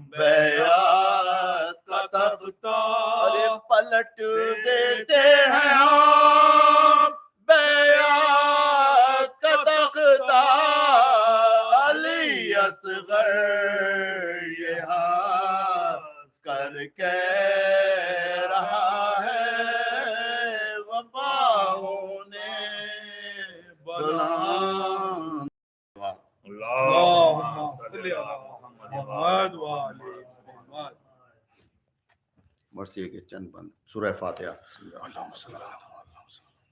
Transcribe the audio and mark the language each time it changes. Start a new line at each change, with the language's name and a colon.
Urdu: بیعت کا تختہ، ارے پلٹ دیتے ہیں ہم بیعت کا تختہ، علی اصغر یہ ہنس کر کہہ رہا ہے، وفاؤں نے بلند
Arabic: اللهم صل على محمد وآل محمد.
Urdu: مرثیے کے چند بند سورہ فاتحہ. بسم اللہ الرحمن الرحیم.